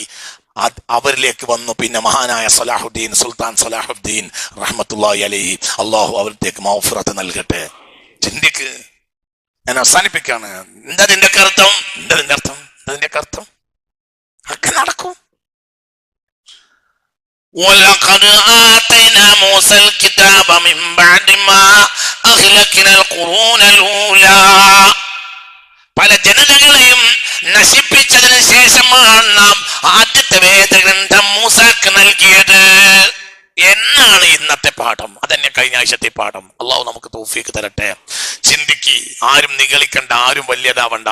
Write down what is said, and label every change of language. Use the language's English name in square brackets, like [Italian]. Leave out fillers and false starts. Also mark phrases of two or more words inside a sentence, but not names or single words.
[Malayalam] അവരിലേക്ക് വന്നു പിന്നെ മഹാനായ സുൽത്താൻ സലാഹുദ്ദീൻ [Arabic] رحمة الله عليه. [Malayalam] അള്ളാഹു അവർക്ക് മഗ്ഫിറത്ത് നൽകട്ടെ. ചിന്തിക്ക്. ഞാൻ അവസാനിപ്പിക്കാണ്. എന്താ ഇതിന്റെ അർത്ഥം? ഒക്കെ നടക്കും. [Arabic] وَلَقَدْ آتَيْنَا مُوسَى الْكِتَابَ مِنْ بَعْدِ مَا أَهْلَكْنَا الْقُرُونَ الْأُولَى. [Malayalam] പല ജനതകളെയും നശിപ്പിച്ചതിന് ശേഷമാണ് നാം ആദ്യത്തെ വേദഗ്രന്ഥം മൂസാക്ക് നൽകിയത് എന്നാണ് ഇന്നത്തെ ഇന്നത്തെ പാഠം, അതന്നെ കഴിഞ്ഞ ആഴ്ചത്തെ പാഠം. അള്ളാഹു നമുക്ക് തൗഫീഖ് തരട്ടെ. ചിന്തിക്ക്, ആരും നിഗളിക്കണ്ട, ആരും വലിയതാവണ്ട.